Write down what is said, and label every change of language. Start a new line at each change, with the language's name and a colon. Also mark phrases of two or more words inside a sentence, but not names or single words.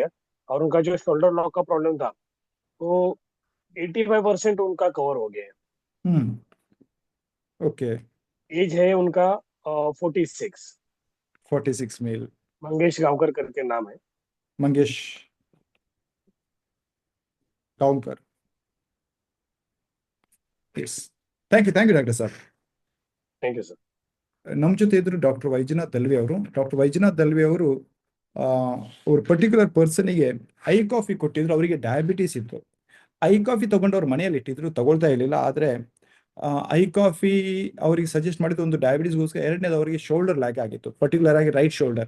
Hindi: और उनका जो
English: shoulder lock
Hindi: का प्रॉब्लम था वो 85% उनका कवर हो गया है। ओके। एज है उनका 46। 46 मेल। मंगेश गांवकर करके नाम है। मंगेश गांवकर। यस,
English: thank you doctor sir. thank you sir.
Kannada: ನಮ್ಮ ಜೊತೆ ಇದ್ರು ಡಾಕ್ಟರ್ ವೈಜನಾಥ್ ದಲ್ವಿ ಅವರು. ಡಾಕ್ಟರ್ ವೈಜನಾಥ್ ದಲ್ವಿ ಅವರು ಅವ್ರ ಪರ್ಟಿಕ್ಯುಲರ್ ಪರ್ಸನಿಗೆ ಐ ಕಾಫಿ ಕೊಟ್ಟಿದ್ರು. ಅವರಿಗೆ ಡಯಾಬಿಟೀಸ್ ಇತ್ತು. ಐ ಕಾಫಿ ತಗೊಂಡು ಅವ್ರ ಮನೆಯಲ್ಲಿ ಇಟ್ಟಿದ್ರು, ತಗೊಳ್ತಾ ಇರಲಿಲ್ಲ. ಆದರೆ ಐ ಕಾಫಿ ಅವರಿಗೆ ಸಜೆಸ್ಟ್ ಮಾಡಿದ್ದು ಒಂದು ಡಯಾಬಿಟೀಸ್ಗೋಸ್ಕರ, ಎರಡನೇದು ಅವರಿಗೆ
English: shoulder lock
Kannada: ಆಗಿತ್ತು, ಪರ್ಟಿಕ್ಯುಲರ್ ಆಗಿ
English: right shoulder.